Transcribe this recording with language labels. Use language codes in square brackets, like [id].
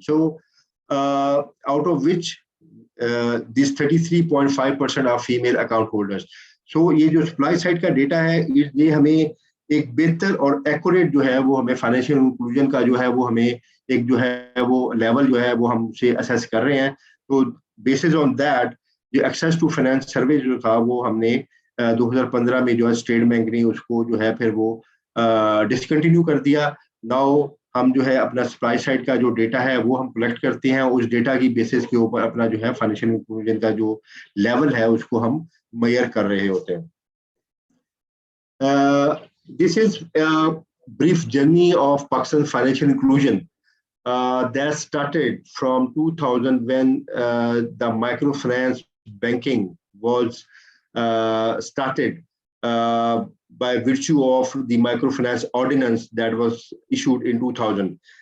[en] So out of which these 33.5% are female account holders. [hi] So ये जो supply side का data है, ये हमें एक बेहतर और एक्यूरेट जो है वो हमें फाइनेंशियल इंक्लूजन का जो है वो हमें एक जो है वो लेवल जो है वो हमसे असेस कर रहे हैं. तो बेसिस ऑन दैट जो एक्सेस टू फाइनेंस सर्वे जो था वो हमने 2015 में जो है स्टेट बैंक ने उसको जो है फिर वो डिसकंटिन्यू कर दिया. नाउ हम जो है अपना सप्लाई साइड का जो डेटा है वो हम कलेक्ट करते हैं, उस डेटा की बेसिस के ऊपर अपना जो है फाइनेंशियल इंक्लूजन का जो लेवल है उसको हम मेजर कर रहे होते हैं. [en] This is a brief journey of Pakistan's financial inclusion. that started from 2000 when the microfinance banking was started by virtue of the microfinance ordinance that was issued in 2000.